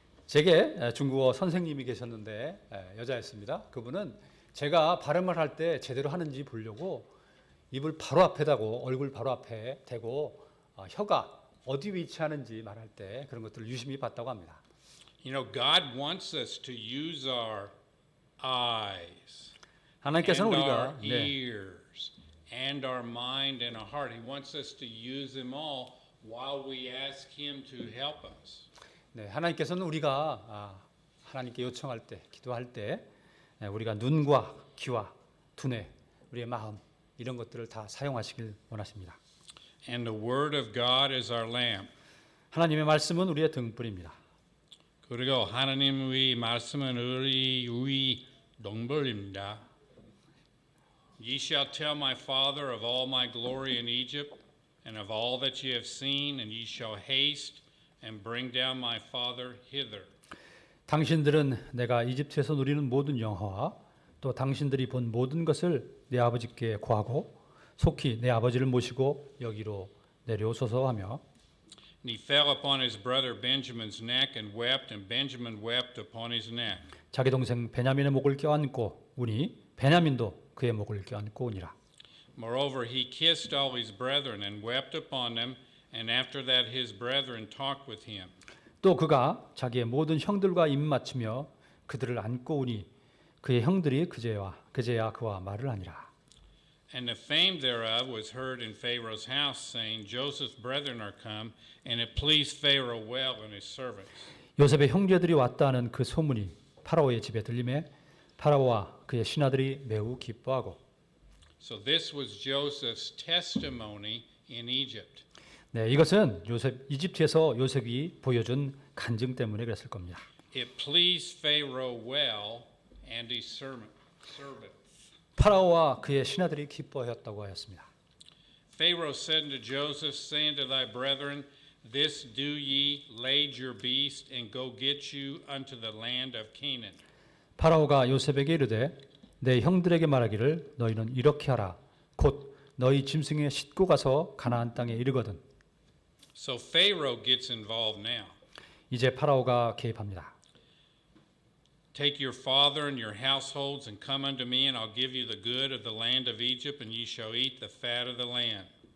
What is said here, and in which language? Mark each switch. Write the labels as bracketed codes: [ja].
[ko] 제게 중국어 선생님이 계셨는데 여자였습니다. 그분은 제가 발음을 할 때 제대로 하는지 보려고 입을 바로 앞에 대고 얼굴 바로 앞에 대고 혀가 어디 위치하는지 말할 때 그런 것들을 유심히 봤다고 합니다. [en] You know, God wants us to use our eyes [ko] 하나님께서는 [en] and our [ko] 우리가 [en] ears and our mind and our heart. He wants us to use them all while we ask Him to help us. [ko] 하나님께서는 우리가 하나님께 요청할 때, 기도할 때 우리가 눈과 귀와 두뇌, 우리의 마음 이런 것들을 다 사용하시길 원하십니다. [en] And the Word of God is our lamp. [ko] 하나님의 말씀은 우리의 등불입니다. 그리고 하나님의 말씀은 우리의 등불입니다. [en] Ye shall tell my father of all my glory in Egypt, and of all that ye have seen, and ye shall haste and bring down my father hither. [ko] 당신들은 내가 이집트에서 누리는 모든 영화와 또 당신들이 본 모든 것을 내 아버지께 고하고 속히 내 아버지를 모시고 여기로 내려오소서 하며 [en] And he fell upon his brother Benjamin's neck and wept, and Benjamin wept upon his neck. [ko] 자기 동생 베냐민의 목을 껴안고 우니 베냐민도 그의 목을 껴안고 우니라. [en] Moreover, he kissed all his brethren and wept upon them, and after that his brethren talked with him. [ko] 또 그가 자기의 모든 형들과 입 맞추며 그들을 안고 우니 그의 형들이 그제야 그와 말을 하니라. [en] And the fame thereof was heard in Pharaoh's house, saying, Joseph's brethren are come, and it pleased Pharaoh well and his servants. [ko] 요셉의 형제들이 왔다는 그 소문이 파라오의 집에 들림에 파라오와 그의 신하들이 매우 기뻐하고. [en] So this was Joseph's testimony in Egypt. [ko] 이것은 이집트에서 요셉이 보여준 간증 때문에 그랬을 겁니다. [en] It pleased Pharaoh well and his servants. [ko] 파라오와 그의 신하들이 기뻐하였다고 하였습니다. [en] Pharaoh said unto Joseph, say unto thy brethren, this do ye, lade your beast, and go get you unto the land of Canaan. [ko] 파라오가 요셉에게 이르되 내 형들에게 말하기를 너희는 이렇게 하라. 곧 너희 짐승에 싣고 가서 가나안 땅에 이르거든. [en] So Pharaoh gets involved now. [ko] 이제 파라오가 개입합니다. [en] Take your father and your households and come unto me, and I'll give you the good of the land of Egypt, and ye shall eat the fat of the land.